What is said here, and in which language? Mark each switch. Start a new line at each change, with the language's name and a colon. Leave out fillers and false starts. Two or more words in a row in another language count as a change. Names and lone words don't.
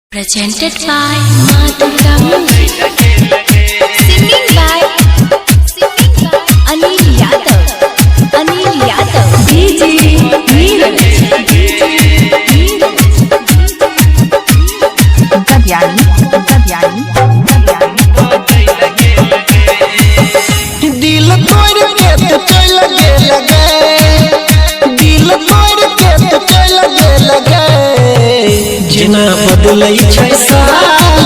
English: Presented by Madhurga Music. Singing by Anil Yadav. DJ Neeraj.
Maithili: दिल तोड़ के तो चल लगे दिल तोड़ के तो चल लगे जना बदलै छै साल